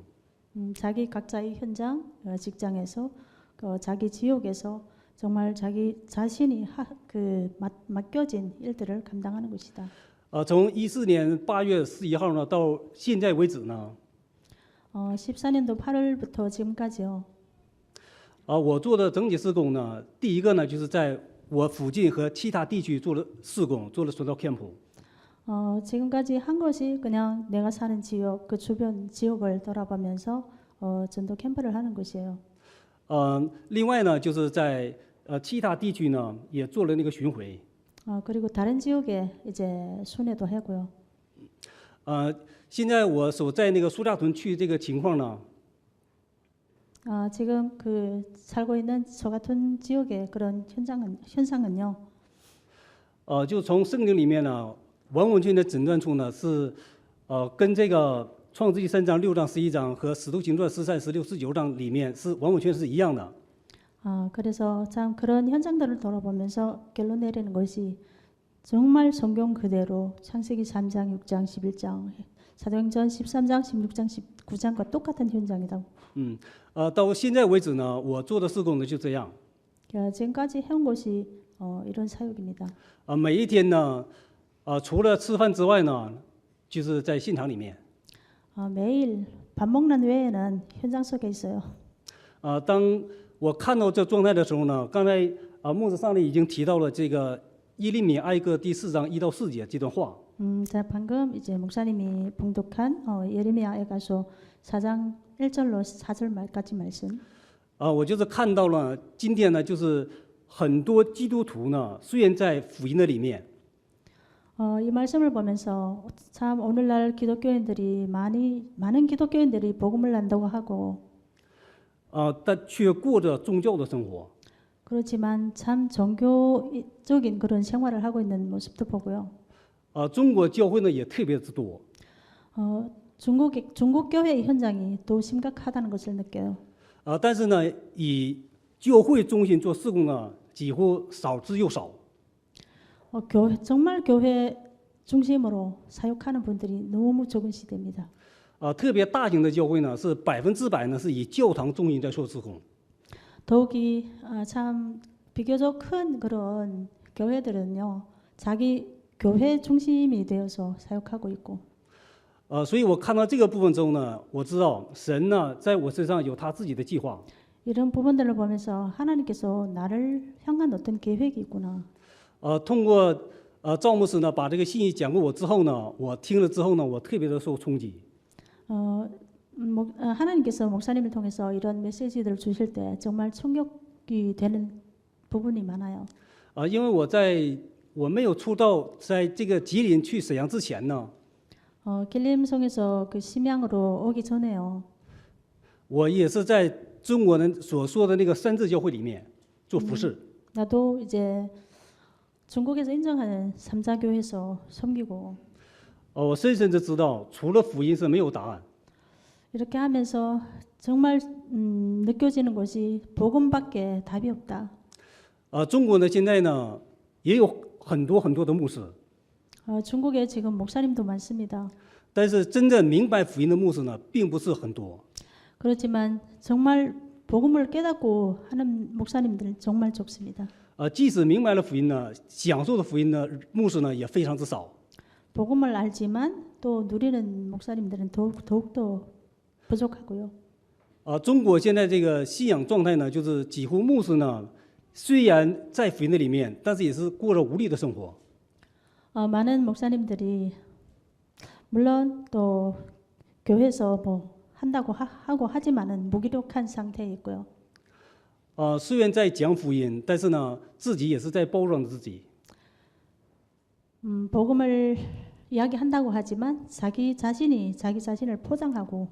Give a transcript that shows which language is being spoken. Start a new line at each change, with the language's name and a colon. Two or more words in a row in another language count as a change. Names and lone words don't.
Korean: 자기 각자의 현장, 직장에서 자기 지역에서 정말 자기 자신이 맡겨진 일들을 감당하는 것이다.
Chinese: 从14年8月11号呢到现在为止呢，
Korean: 14년도 8월부터 지금까지요.
Chinese: 我做的整体施工呢，第一个呢就是在我附近和其他地区做了施工，做了传道 camp。
Korean: 지금까지 한 것이 그냥 내가 사는 지역, 그 주변 지역을 돌아보면서 전도 캠프를 하는 것이에요.
Chinese: 另外呢，就是在其他地区呢也做了那个巡回。
Korean: 그리고 다른 지역에 이제 순회도 하고요.
Chinese: 现在我所在那个苏家屯区这个情况呢，
Korean: 지금 그 살고 있는 소가톤 지역의 그런 현상은요.
Chinese: 就从圣经里面呢，完完全全的诊断出呢是，跟这个创世纪3章、6章、11章和使徒行传13、16、19章里面是完完全是一样的。
Korean: 그래서 참 그런 현장들을 돌아보면서 결론 내리는 것이 정말 성경 그대로 창세기 3장, 6장, 11장, 사도행전 13장, 16장, 19장과 똑같은 현장이다.
Chinese: 到现在为止呢，我做的施工呢就这样。
Korean: 지금까지 해온 것이 이런 사역입니다.
Chinese: 每一天呢，除了吃饭之外呢，就是在现场里面。
Korean: 매일 밥 먹는 외에는 현장 속에 있어요.
Chinese: 当我看到这状态的时候呢，刚才牧师上帝已经提到了这个耶利米哀歌第4章1到4节这段话。
Korean: 자, 방금 이제 목사님이 봉독한 예레미야에 가서 4장 1절로 4절 말까지 말씀.
Chinese: 我就是看到了今天呢，就是很多基督徒呢，虽然在福音的里面，
Korean: 이 말씀을 보면서 참 오늘날 기독교인들이 많은 기독교인들이 복음을 안다고 하고
Chinese: 但却过着宗教的生活。
Korean: 그렇지만 참 종교적인 그런 생활을 하고 있는 모습도 보고요.
Chinese: 中国教会呢也特别之多。
Korean: 중국 교회 현장이 더 심각하다는 것을 느껴요.
Chinese: 但是呢，以教会中心做事工呢，几乎少之又少。
Korean: 정말 교회 중심으로 사역하는 분들이 너무 적은 시대입니다.
Chinese: 特别大型的教会呢，是100%呢是以教堂中心在做事工。
Korean: 더욱이 참 비교적 큰 그런 교회들은요, 자기 교회 중심이 되어서 사역하고 있고.
Chinese: 所以我看到这个部分之后呢，我知道神呢在我身上有他自己的计划。
Korean: 이런 부분들을 보면서 하나님께서 나를 향한 어떤 계획이 있구나.
Chinese: 通过赵牧师呢把这个信息讲过我之后呢，我听了之后呢，我特别的受冲击。
Korean: 하나님께서 목사님을 통해서 이런 메시지들을 주실 때 정말 충격이 되는 부분이 많아요.
Chinese: 因为我没有出道，在这个吉林去沈阳之前呢，
Korean: 길림성에서 그 심양으로 오기 전에요.
Chinese: 我也是在中国人所说的那个三自教会里面做服侍。
Korean: 나도 이제 중국에서 인정하는 삼자교회에서 섬기고
Chinese: 我深深的知道，除了福音是没有答案。
Korean: 이렇게 하면서 정말 느껴지는 것이 복음밖에 답이 없다.
Chinese: 中国呢现在呢也有很多的牧师，
Korean: 중국에 지금 목사님도 많습니다.
Chinese: 但是真正明白福音的牧师呢并不是很多。
Korean: 그렇지만 정말 복음을 깨닫고 하는 목사님들 정말 적습니다.
Chinese: 即使明白了福音呢，享受的福音的牧师呢也非常之少。
Korean: 복음을 알지만 또 누리는 목사님들은 더욱더 부족하고요.
Chinese: 中国现在这个信仰状态呢，就是几乎牧师呢虽然在福音的里面，但是也是过着无力的生活。
Korean: 많은 목사님들이 물론 또 교회에서 뭐 한다고 하고 하지만은 무기력한 상태에 있고요.
Chinese: 虽然在讲福音，但是呢，自己也是在包装自己。
Korean: 복음을 이야기한다고 하지만 자기 자신을 포장하고